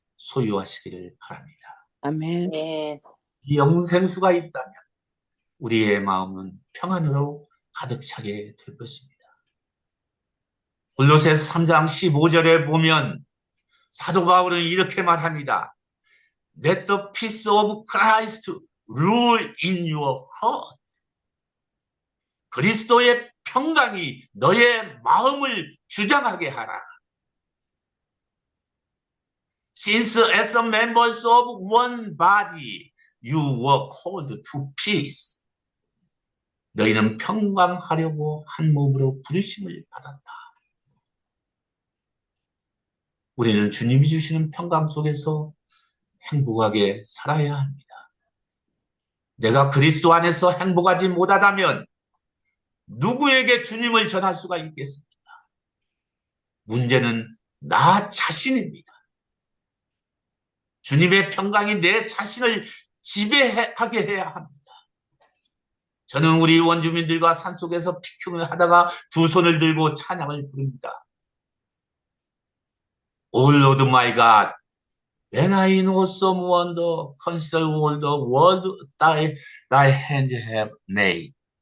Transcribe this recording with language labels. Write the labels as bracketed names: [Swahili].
[Korean] 소유하시기를 바랍니다. 아멘. 네. 이 영생수가 있다면 우리의 마음은 평안으로 가득 차게 될 것입니다. 골로새서 3장 15절에 보면 사도 바울은 이렇게 말합니다. [English] Let the peace of Christ rule in your heart. [Korean] 그리스도의 평강이 너의 마음을 주장하게 하라. [English] Since as members of one body you were called to peace. [Korean] 너희는 평강하려고 한 몸으로 부르심을 받았다. 우리는 주님이 주시는 평강 속에서 행복하게 살아야 합니다. 내가 그리스도 안에서 행복하지 못하다면 누구에게 주님을 전할 수가 있겠습니까? 문제는 나 자신입니다. 주님의 평강이 내 자신을 지배하게 해야 합니다. 저는 우리 원주민들과 산속에서 피큐를 하다가 두 손을 들고 찬양을 부릅니다. [English] Oh Lord my God, when I know some wonder, consider all the world thy hand have made.